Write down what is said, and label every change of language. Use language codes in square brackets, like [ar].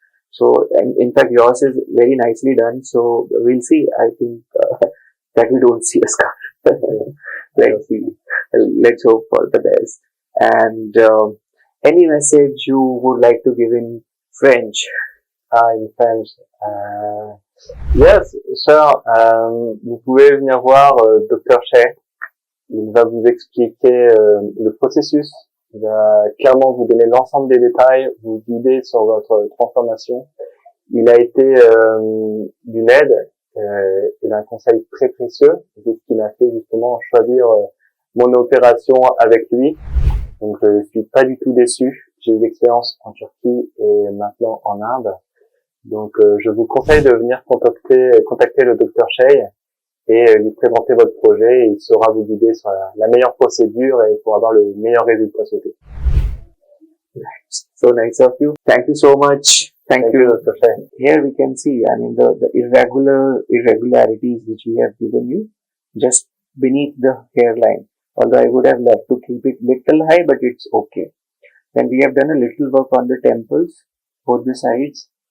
[en] So, and in fact, yours is very nicely done. So we'll see. I think that we don't see a scar. Let's see. Let's hope for the best. And any message you would like to give in French? In French. Yes, sir. [fr] Vous pouvez venir voir Dr. Shaiil. Il va vous expliquer le processus. Il va clairement vous donner l'ensemble des détails, vous guider sur votre transformation. Il a été d'une aide et d'un conseil très précieux. C'est ce qui m'a fait justement choisir mon opération avec lui. Donc je suis pas du tout déçu. J'ai eu l'expérience en Turquie et maintenant en Inde. Donc je vous conseille de venir contacter le Dr. Shaiil et lui présenter votre projet et il saura vous guider sur la meilleure procédure et pour avoir le meilleur résultat souhaité. [en] So nice of you. Thank you so much. Thank you, Dr. Shaiil. Here we can see, the irregularities which we have given you just beneath the hairline. Although I would have loved to keep it little high, but it's okay. Then we have done a little work on the temples, both the sides.